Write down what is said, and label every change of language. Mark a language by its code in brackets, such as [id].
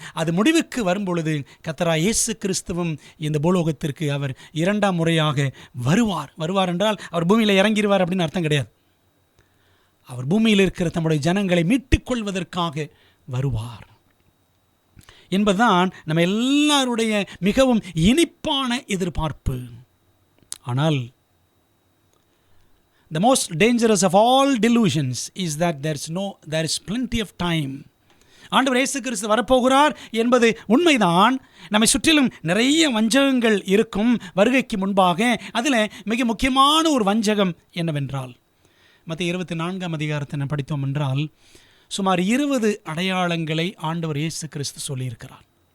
[ta] அது முடிவுக்கு வரும் பொழுது கர்த்தராகிய இயேசு கிறிஸ்துவும் இந்த பூலோகத்திற்கு அவர் இரண்டாம் முறையாக வருவார். வருவார் என்றால் அவர் பூமியில் இறங்கிடுவார் அப்படின்னு அர்த்தம் கிடையாது. அவர் பூமியில் இருக்கிற தம்முடைய ஜனங்களை மீட்டுக் கொள்வதற்காக வருவார் என்பதுதான் நம்ம எல்லாருடைய மிகவும் இனிப்பான எதிர்பார்ப்பு. ஆனால் [en] the most dangerous of all delusions is that there is plenty of time. [ta] ஆண்டவர் இயேசு கிறிஸ்து வரப்போகிறார் என்பது உண்மைதான். நம்மை சுற்றிலும் நிறைய வஞ்சகங்கள் இருக்கும் வருகைக்கு முன்பாக. அதில் மிக முக்கியமான ஒரு வஞ்சகம் என்னவென்றால், மத்திய 24ஆம் அதிகாரத்தை நாம் படித்தோம் என்றால் சுமார் 20 அடையாளங்களை ஆண்டவர் இயேசு கிறிஸ்து சொல்லியிருக்கிறார்.